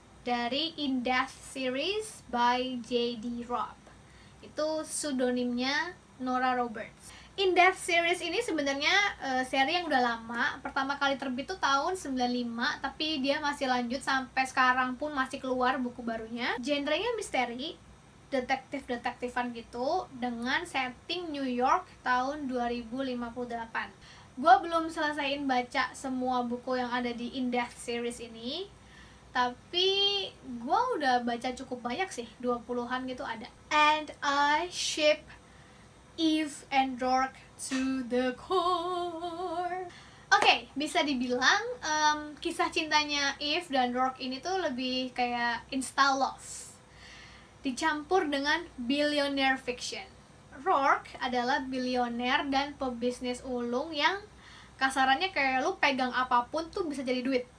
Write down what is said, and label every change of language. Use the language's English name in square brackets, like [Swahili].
[Indonesian] Dari In Death series by J.D. Robb. Itu pseudonimnya Nora Roberts. In Death series ini sebenarnya seri yang udah lama. Pertama kali terbit tuh tahun 95, tapi dia masih lanjut sampai sekarang pun masih keluar buku barunya. Genrenya misteri, detektif-detektifan gitu, dengan setting New York tahun 2058. Gue belum selesaiin baca semua buku yang ada di In Death series ini, tapi gue udah baca cukup banyak sih, 20-an gitu ada. [English] And I ship Eve and Rourke to the core. [Indonesian] Oke, bisa dibilang kisah cintanya Eve dan Rourke ini tuh lebih kayak insta love dicampur dengan billionaire fiction. Rourke adalah bilioner dan pebisnis ulung yang kasarannya kayak lu pegang apapun tuh bisa jadi duit.